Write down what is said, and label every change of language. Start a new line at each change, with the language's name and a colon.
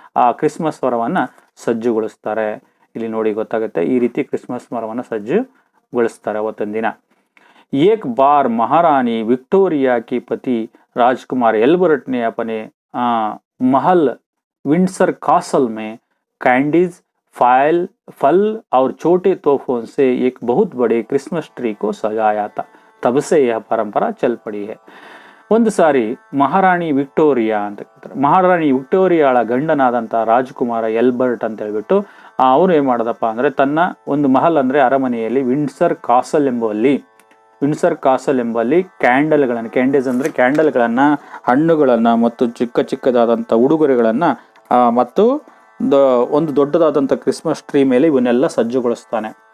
Kannada: ಆ ಕ್ರಿಸ್ಮಸ್ ಮರವನ್ನ ಸಜ್ಜುಗೊಳಿಸ್ತಾರೆ. ಇಲ್ಲಿ ನೋಡಿ ಗೊತ್ತಾಗುತ್ತೆ. ಈ ರೀತಿ ಕ್ರಿಸ್ಮಸ್ ಮರವನ್ನ ಸಜ್ಜುಗೊಳಿಸ್ತಾರೆ ಅವತ್ತೊಂದು ದಿನ.
Hindi: एक बार महारानी विक्टोरिया की पति राजकुमार एल्बर्ट ने अपने महल विंडसर कासल में कैंडीज फल और छोटे तोहफों से एक बहुत बड़े क्रिसमस ट्री को सजाया था, तब से यह परंपरा चल पड़ी है.
Kannada: ಒಂದು ಸಾರಿ ಮಹಾರಾಣಿ ವಿಕ್ಟೋರಿಯಾ ಅಂತ ಹೇಳ್ತಾರೆ. ಮಹಾರಾಣಿ ವಿಕ್ಟೋರಿಯಾಳ ಗಂಡನಾದಂತಹ ರಾಜಕುಮಾರ ಎಲ್ಬರ್ಟ್ ಅಂತ ಹೇಳ್ಬಿಟ್ಟು ಅವನು ಏನ್ ಮಾಡದಪ್ಪ ಅಂದ್ರೆ ತನ್ನ ಒಂದು ಮಹಲ್ ಅಂದ್ರೆ ಅರಮನೆಯಲ್ಲಿ ವಿಂಡ್ಸರ್ ಕಾಸಲ್ ಎಂಬಲ್ಲಿ ಕ್ಯಾಂಡೀಸ್ ಅಂದ್ರೆ ಕ್ಯಾಂಡಲ್ಗಳನ್ನ, ಹಣ್ಣುಗಳನ್ನ ಮತ್ತು ಚಿಕ್ಕದಾದಂಥ ಉಡುಗೊರೆಗಳನ್ನ ಮತ್ತು ಒಂದು ದೊಡ್ಡದಾದಂಥ ಕ್ರಿಸ್ಮಸ್ ಟ್ರೀ ಮೇಲೆ ಇವನ್ನೆಲ್ಲ ಸಜ್ಜುಗೊಳಿಸ್ತಾನೆ.